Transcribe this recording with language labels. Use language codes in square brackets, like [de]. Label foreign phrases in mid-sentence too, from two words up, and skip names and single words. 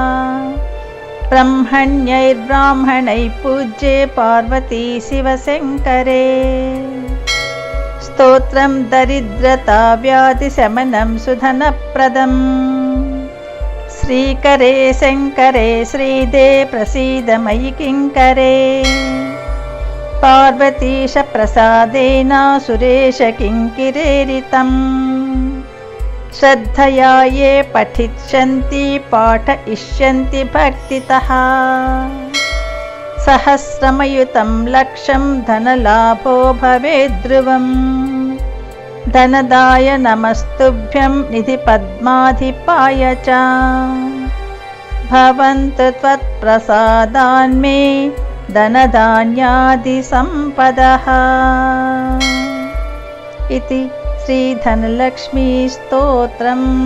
[sa] బ్రహ్మణ్యైర్బ్రాహ్మణై పూజ్యే పార్వతీ శివశంకరే స్తోత్రం దరిద్రతా వ్యాధి శమనం సుధనప్రదం. శ్రీకరే శంకరే శ్రీదే ప్రసీద మయి కింకరే పార్వతీశ ప్రసాదేన సురేశ కింకిరేరితం श्रद्धया ये पठिष्यन्ति पाठयिष्यन्ति भक्तितः सहस्रमयुतं लक्षं धनलाभो भवेद्ध्रुवम् धनदाय नमस्तुभ्यं निधिपद्माधिपाय च भवन्तु त्वत्प्रसादान्मे धनधान्यादिसम्पदः इति श्रीधनलक्ष्मीस्तोत्रम्।